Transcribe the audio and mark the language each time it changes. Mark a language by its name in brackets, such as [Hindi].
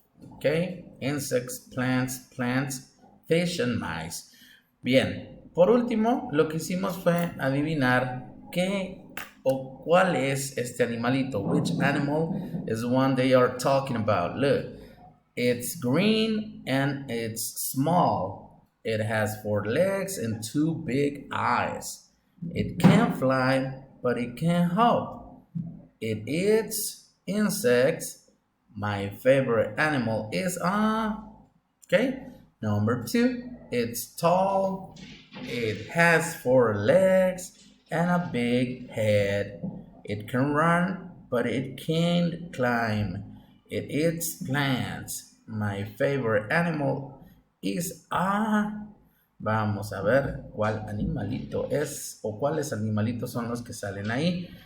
[English] Ok, insects, plants, fish and mice. [Spanish] Bien, por último, lo que hicimos fue adivinar qué o cuál es este animalito. [English] Which animal is the one they are talking about? Look, it's green and it's small. It has 4 legs and 2 big eyes. It can fly, but it can hop. It eats insects. My favorite animal is okay. Number 2, it's tall. It has 4 legs and a big head. It can run, but it can't climb. It eats plants. My favorite animal is [Spanish] Vamos a ver cuál animalito es o cuáles animalitos son los que salen ahí.